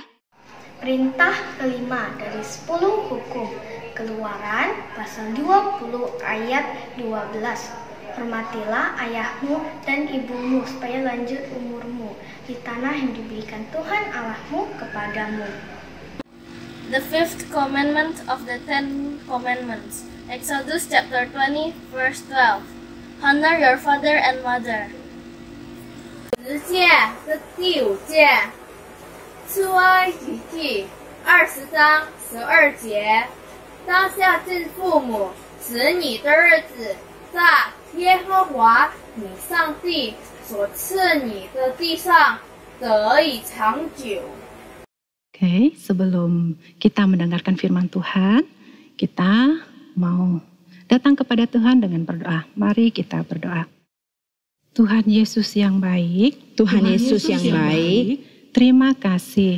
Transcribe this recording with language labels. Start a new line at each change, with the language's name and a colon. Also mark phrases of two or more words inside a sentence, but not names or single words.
Indonesian: Perintah kelima dari 10 hukum. Keluaran pasal 20 ayat 12. Hormatilah ayahmu dan ibumu supaya lanjut umurmu di tanah yang diberikan Tuhan Allahmu kepadamu.
English: The fifth commandment of the 10 commandments. Exodus chapter 20 verse 12. Honor your father and mother.
Chinese: 十诫的第5诫，出埃及记20章12节，当孝敬父母，使你的日子在耶和华你上帝所赐你的地上得以长久。
Indonesian: Oke, sebelum kita mendengarkan firman Tuhan, kita mau datang kepada Tuhan dengan berdoa. Mari kita berdoa. Tuhan Yesus yang baik, Tuhan Yesus yang baik, terima kasih.